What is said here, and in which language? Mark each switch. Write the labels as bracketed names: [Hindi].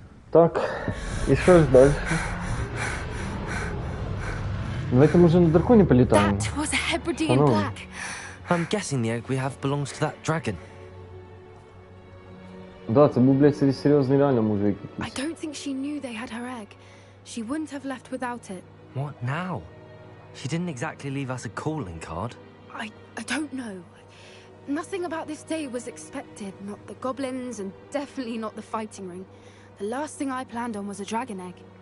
[Ukrainian] Так, і що ж далі? Давайте, може, на драконі політаємо? [English] That was a Hebridean black. I'm guessing the egg we have belongs to that dragon. [Ukrainian] Да, це був, блядь, серйозний реально мужик [English] I [Ukrainian] якийсь. [English] don't think she knew they had her egg. She wouldn't have left without it. What now? She didn't exactly leave us a calling card. I don't know. Nothing about this day was expected. Not the goblins, and definitely not the fighting ring. The last thing I planned on was a dragon egg.